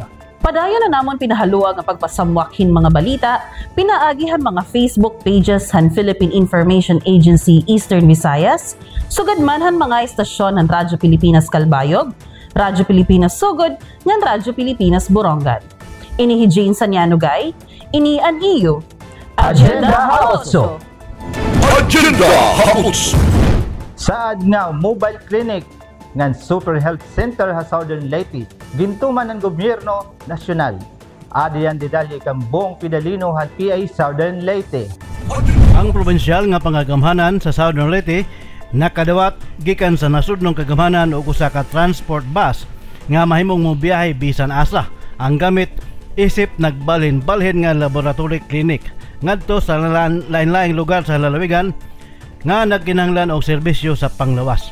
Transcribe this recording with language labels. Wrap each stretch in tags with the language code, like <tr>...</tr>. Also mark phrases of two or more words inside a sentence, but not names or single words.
<war>Padayon na namon pinahaluag nga pagpasamwakin mga balita, pinaagihan mga Facebook pages han Philippine Information Agency Eastern Visayas, sugad man han mga estasyon han Radyo Pilipinas Calbayog, Radyo Pilipinas Sugod, ngan Radyo Pilipinas Borongan. Ini Jane Sanyanugay, ini an iyo Agenda Hautso. Agenda Hautso. Saad nga</war> <en>mobile clinic</en> <war>ngan Super Health Center sa Southern Leyte gintuman ng gobyerno nasyonal. Adiyan detalye kang buong Pidalino han PI Southern Leyte.</war> <ceb>Ang probinsyal nga pangagamhanan sa Southern Leyte nakadawat gikan sa nasudnong kagamhanan og usa ka transport bus nga mahimong mobiyahe bisan asa. Ang gamit isip nagbalhin-balhin nga</ceb> <en>laboratory clinic</en> <ceb>ngadto sa lain-laing lugar sa lalawigan nga nagkinahanglan og serbisyo sa panglawas.</ceb>